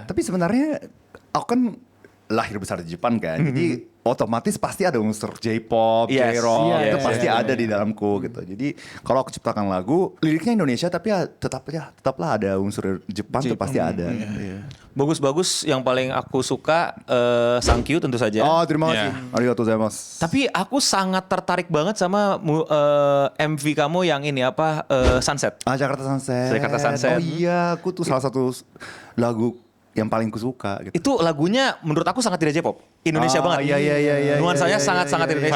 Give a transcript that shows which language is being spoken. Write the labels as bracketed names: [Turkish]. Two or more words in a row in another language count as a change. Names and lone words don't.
[Indonesian] Tapi sebenarnya aku kan lahir besar di Jepang kan, jadi otomatis pasti ada unsur J-pop, Yes. J-rock, Iya, itu iya, pasti iya, ada di dalamku gitu. Jadi kalau aku ciptakan lagu, liriknya Indonesia tapi ya tetaplah ada unsur Jepang tuh pasti ada. Iya. Bagus-bagus, yang paling aku suka Thank You tentu saja. Oh terima Iya. kasih, [Japanese] ありがとうございます. [Indonesian] Tapi aku sangat tertarik banget sama MV kamu yang ini Sunset. Jakarta Sunset. Jakarta Sunset. Oh iya, aku tuh salah satu lagu yang paling kusuka gitu. Itu lagunya menurut aku sangat tidak J-pop. Indonesia banget. Iya. Nuansanya sangat-sangat Indonesia.